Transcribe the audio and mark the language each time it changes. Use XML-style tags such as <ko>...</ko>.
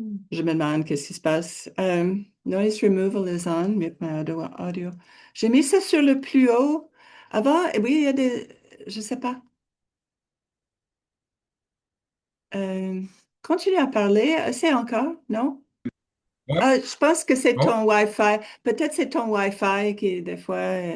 <fr>Je me demande qu'est-ce qui se passe.</fr> <en>Noise removal is on, mute my audio.</en> <fr>J'ai mis ça sur le plus haut. Avant, oui, il y a des... Je sais pas. Euh, Continue à parler. C'est encore, non? Ouais. Ah, je pense que c'est Oh, ton Wi-Fi. Peut-être c'est ton Wi-Fi qui, des fois...</fr>